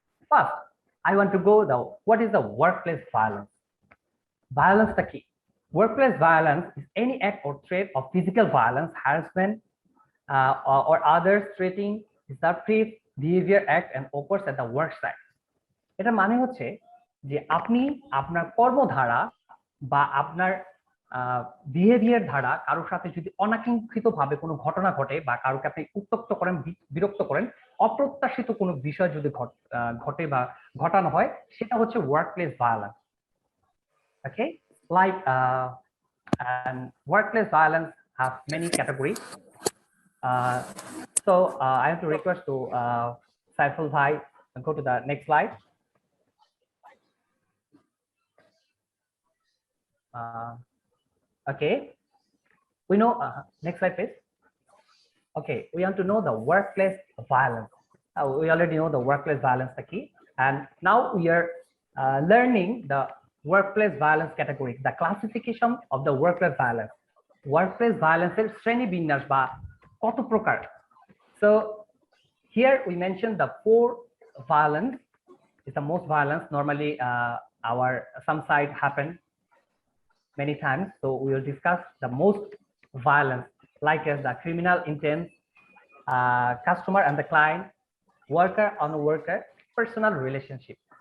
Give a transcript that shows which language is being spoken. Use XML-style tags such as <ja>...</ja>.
<en>First, I want to go what is the workplace violence? Violence the key. Workplace violence is any act or threat of physical violence, harassment, or others threatening disruptive behavior act and occurs at the work site.</en> <bn>এটা মানে হচ্ছে যে আপনি আপনার কর্মধারা বা আপনার behaviour ধারা কারোর সাথে যদি অনাকাঙ্ক্ষিতভাবে কোনো ঘটনা ঘটে বা কারোকে আপনি উত্ত্যক্ত করেন বিরক্ত করেন অপ্রত্যাশিত কোনো বিষয় যদি ঘটে বা ঘটানো হয় সেটা হচ্ছে workplace violence okay like</bn> <en>and workplace violence have many categories. So I have to request to Saiful Bhai go to the next slide. Okay, we know next slide please. Okay, we want to know the workplace violence. We already know the workplace violence the key, and now we are learning the workplace violence category, the classification of the workplace violence.</en> <bn>Workplace violence এর শ্রেণী বিন্যাস বা কত প্রকার.</bn> <en>So here we mentioned the 4 violence is the most violence. Normally some side happen many times, so we will discuss the most violence like as the criminal intent, customer and the client, worker on worker, personal relationship.</en>